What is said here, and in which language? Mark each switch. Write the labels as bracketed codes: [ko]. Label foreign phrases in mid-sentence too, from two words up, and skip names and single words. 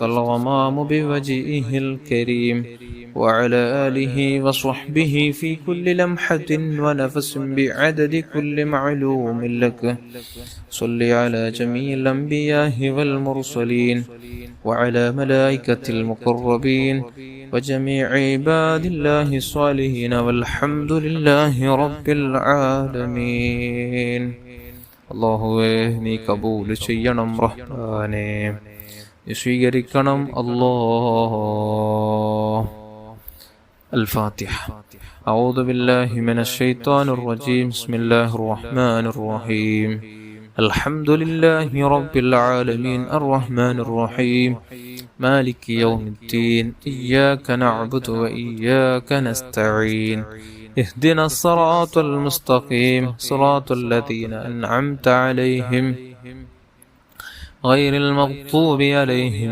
[ar] الغمام بوجهه الكريم وعلى آله وصحبه في كل لمحة ونفس بعدد كل معلوم لك صل على جميع الأنبياء والمرسلين وعلى ملائكة المقربين وجميع عباد الله الصالحين والحمد لله رب العالمين [ml] അല്ലാഹുവേ നീ കബൂൽ ചെയ്യണം റഹ്മാനേ സ്വീകരിക്കണം അല്ലാഹ് [ar] الفاتحة أعوذ بالله من الشيطان الرجيم بسم الله الرحمن الرحيم الحمد لله رب العالمين الرحمن الرحيم مالك يوم الدين إياك نعبد وإياك نستعين اهدنا الصراط المستقيم صراط الذين أنعمت عليهم غير المغضوب عليهم